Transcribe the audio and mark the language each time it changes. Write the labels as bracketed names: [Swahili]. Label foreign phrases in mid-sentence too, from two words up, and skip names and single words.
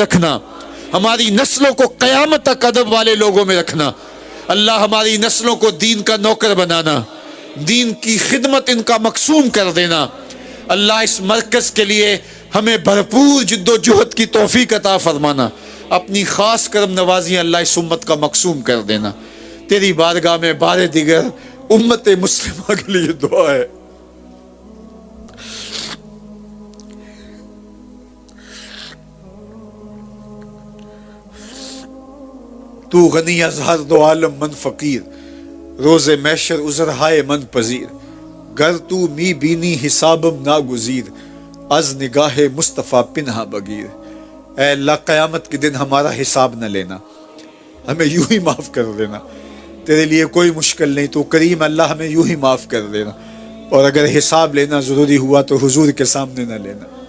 [Urdu] رکھنا، ہماری نسلوں کو قیامت تک ادب والے لوگوں میں رکھنا، اللہ ہماری نسلوں کو دین کا نوکر بنانا، دین کی خدمت ان کا مقصوم کر دینا، اللہ اس مرکز کے لیے ہمیں بھرپور جد و جہد کی توفیق عطا فرمانا، اپنی خاص کرم نوازیاں اللہ اس امت کا مقصوم کر دینا، تیری بارگاہ میں بار دیگر امت مسلمہ کے لیے دعا ہے، [Persian] تو غنی از ہر دو عالم من فقیر، روز محشر عذر ہائے من پذیر، گر تو می بینی حسابم ناگزیر، از نگاہ مصطفیٰ پنہا بگیر، [Urdu] اے اللہ قیامت کے دن ہمارا حساب نہ لینا، ہمیں یوں ہی معاف کر دینا، تیرے لیے کوئی مشکل نہیں، تو کریم اللہ ہمیں یوں ہی معاف کر دینا، اور اگر حساب لینا ضروری ہوا تو حضور کے سامنے نہ لینا،